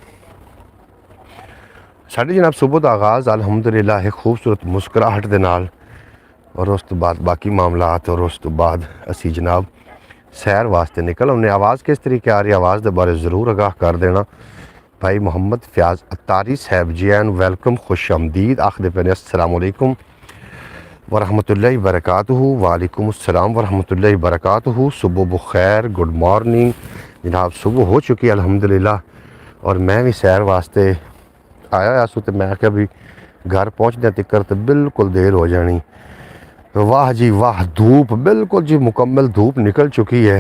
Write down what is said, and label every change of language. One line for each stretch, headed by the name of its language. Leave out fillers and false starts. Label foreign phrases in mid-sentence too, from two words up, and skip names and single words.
Punjabi: ਸਾਡੀ ਜਨਾਬ ਸੁਬਹ ਦਾ ਆਗਾਜ਼ ਅਲਹਮਦੁਲਿਲਾ ਹੈ ਖੂਬਸੂਰਤ ਮੁਸਕਰਾਹਟ ਦੇ ਨਾਲ ਔਰ ਉਸ ਤੋਂ ਬਾਅਦ ਬਾਕੀ ਮਾਮਲਾਤ ਔਰ ਉਸ ਤੋਂ ਬਾਅਦ ਅਸੀਂ ਜਨਾਬ ਸੈਰ ਵਾਸਤੇ ਨਿਕਲ ਆਉਂਦੇ। ਆਵਾਜ਼ ਕਿਸ ਤਰੀਕੇ ਆ ਰਹੀ ਆਵਾਜ਼ ਦੇ ਬਾਰੇ ਜ਼ਰੂਰ ਆਗਾਹ ਕਰ ਦੇਣਾ। ਭਾਈ ਮੁਹੰਮਦ ਫਿਆਜ਼ ਅਤਾਰੀ ਸਾਹਿਬ ਜੀ ਆਇਆਂ ਨੂੰ ਵੈਲਕਮ ਖੁਸ਼ ਆਮਦੀਦ ਆਖਦੇ ਪਏ ਨੇ।
Arabic: السلام عليكم ورحمة الله وبركاته. وعليكم السلام ورحمة الله وبركاته.
Urdu: صبح بخیر
English: good morning
Urdu: جناب۔ صبح ہو چکی ہے الحمدللہ اور میں بھی سیر واسطے آیا سو تو میں کیا بھی گھر پہنچنے تک تو بالکل دیر ہو جانی. واہ جی واہ، دھوپ بالکل جی مکمل دھوپ نکل چکی ہے.